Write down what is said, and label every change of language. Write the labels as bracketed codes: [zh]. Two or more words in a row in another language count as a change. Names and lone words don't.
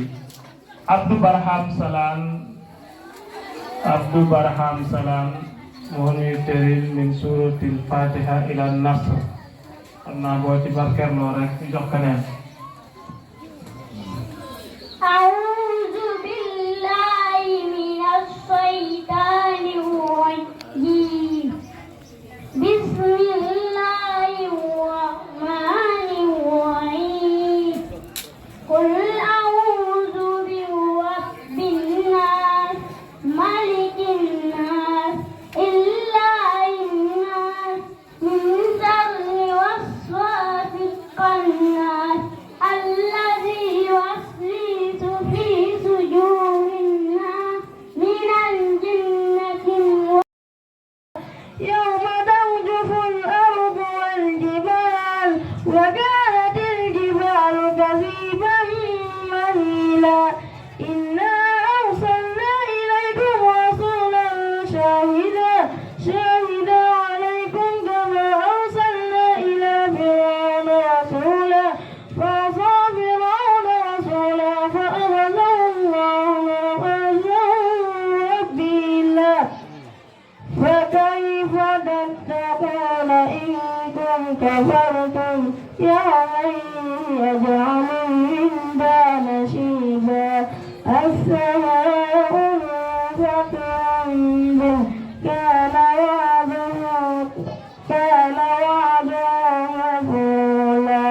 [wo] Abdou Barham Salam moo ñuy tëril [ar] من سورة الفاتحة إلى النصر. [wo] xam naa boo ci barkeeloo rek ñu jox keneen. [ar] أعوذ بالله من الشيطان الرجيم. بسم الله الرحمن الرحيم. قل أعوذ برب الناس ملك الناس إله الناس من شر الوسواس الخناس الذي يوسوس في صدور الناس من الجنة يوم ترجف الأرض والجبال وكانت الجبال كثيبا مهيلا. إنا أرسلنا إليكم رسولا شاهدا عليكم كما أرسلنا إلى فرعون رسولا فعصى فرعون رسوله فأخذه الله أخذا وبيلا. فكيف تتقون إن كفرتم يوما يجعل الولدان شيبا السماء منفطر به كان وعده مفعولا.